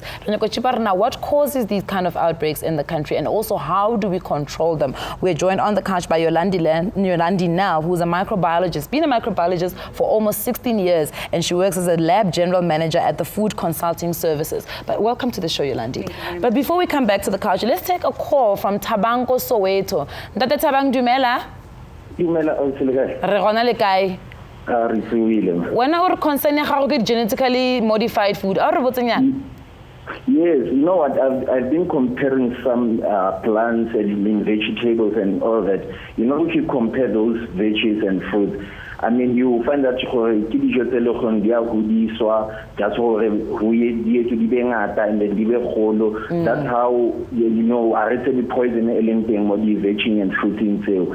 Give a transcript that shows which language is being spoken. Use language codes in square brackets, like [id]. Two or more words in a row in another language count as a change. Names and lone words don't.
[en] What causes these kind of outbreaks in the country, and also how do we control them? We're joined on the couch by Yolandi now, who's a microbiologist, been a microbiologist for almost 16 years, and she works as a lab general manager at the Food Consulting Services. But welcome to the show, Yolandi. But before we come back to the couch, let's take a call from Tabango Soweto. [tn] Ntate Tabang Dumela? Dumela Re gona le kae? [en] When our concern is genetically modified food, yes, you know what, I've been comparing some plants and vegetables and all that. You know, if you compare those veggies and fruits, I mean, you find that that's how that's how, you know, I the poison element what the veggie and fruit in sale.